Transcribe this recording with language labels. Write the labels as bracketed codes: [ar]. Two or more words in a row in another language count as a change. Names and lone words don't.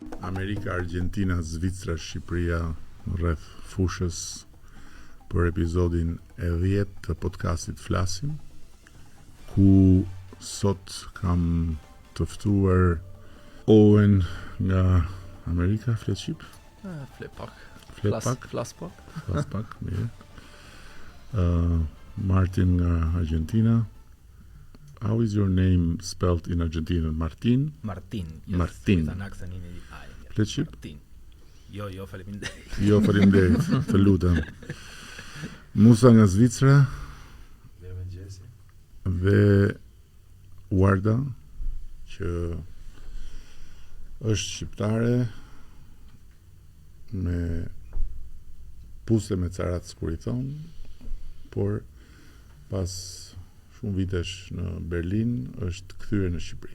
[sq] Amerika, Argentina, Zvicra, Shqipëria rreth fushës për episodin e 10 të podcastit Flasim, ku sot kam të ftuar Owen nga Amerika, flet shqip? Flet pak. Flas pak, mirë. Martin nga Argentina. [en] How is your name spelled in Argentina? Martin? Martin. Yes, Martin. With an accent in the I. [sq] Flet shqip? Martin. Jo, faleminderit. Jo, faleminderit, të lutem. Musa nga Zvicra. Dhe Warda, që është shqiptare me puse me carat kur i thon, por pas shumë vitesh në Berlin është kthyer në Shqipëri.